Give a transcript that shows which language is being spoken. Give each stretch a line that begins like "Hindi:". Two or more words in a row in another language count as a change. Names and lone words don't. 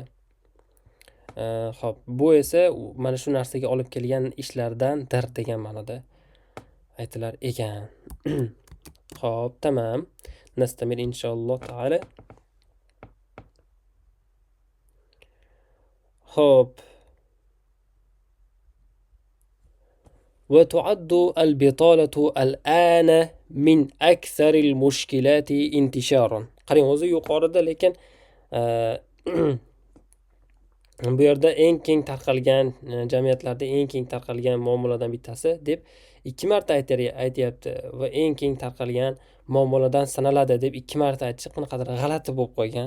Uzbek: Xo'p, bu esa mana shu narsaga olib kelgan ishlardandir degan ma'noda aytilar ekan. Xo'p, tamam.
Arabic: نستمر إن شاء الله تعالى.
Uzbek: Xo'p.
Arabic: وتعد البطالة الآن من أكثر المشكلات انتشارا.
Uzbek: qarang, o'zi yuqorida, lekin bu yerda eng keng tarqalgan jamiyatlarda eng keng tarqalgan muammolardan bittasi deb 2 marta aytayapti va eng keng tarqalgan muammolardan sanaladi deb 2 marta aytish qanaqadir g'alati bo'lib qolgan.